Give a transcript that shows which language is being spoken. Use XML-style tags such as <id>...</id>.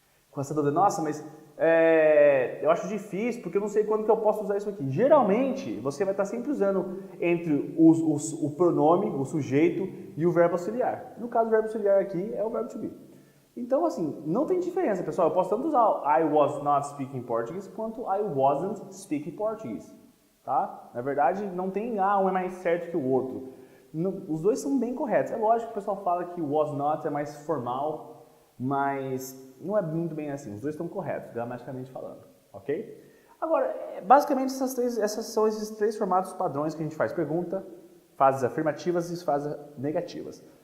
<pt>Com essa dúvida, nossa, mas eu acho difícil porque eu não sei quando que eu posso usar isso aqui. Geralmente, você vai estar sempre usando entre o pronome, o sujeito e o verbo auxiliar. No caso, o verbo auxiliar aqui é o verbo to be. Então, assim, não tem diferença, pessoal. Eu posso tanto usar</pt> <en>I was not speaking Portuguese</en> <pt>quanto</pt> <en>I wasn't speaking Portuguese.</en> <pt>Tá? Na verdade, não tem um é mais certo que o outro. Os dois são bem corretos. É lógico que o pessoal fala que o was not é mais formal, mas não é muito bem assim. Os dois estão corretos, gramaticalmente falando. Ok? Agora, basicamente, essas são esses três formatos padrões que a gente faz pergunta, frases afirmativas e frases negativas.</pt>